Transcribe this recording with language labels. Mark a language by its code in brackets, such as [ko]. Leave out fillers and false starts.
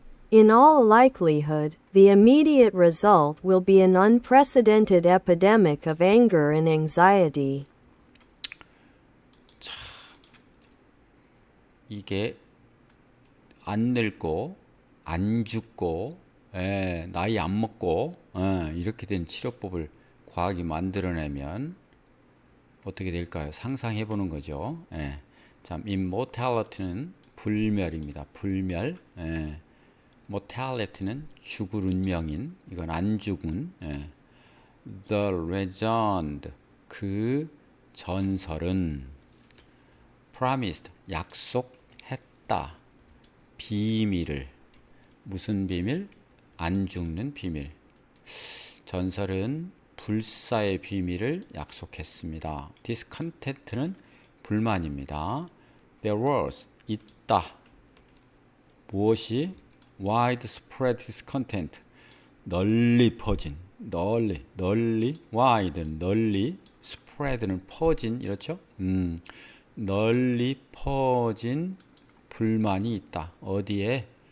[en] In all likelihood, the immediate result will be an unprecedented epidemic of anger and anxiety. [ko] 이게 안 늙고 안 죽고 나이 안 먹고 이렇게 된 치료법을 과학이 만들어내면 어떻게 될까요? 상상해 보는 거죠. 참, immortality는 불멸입니다. 불멸. mortality는 죽을 운명인 이건 안 죽은. [en] The legend [ko] 그 전설은 [en] promised [ko] 약속했다. 비밀을 무슨 비밀? 안 죽는 비밀. 전설은 불사의 비밀을 약속했습니다. discontent는 불만입니다. [en] There was [ko] 있다. 무엇이? [en] widespread discontent [ko] 널리 퍼진 널리 wide 널리 spread는 퍼진 이렇죠? 널리 퍼진 불만이 있다. 어디에?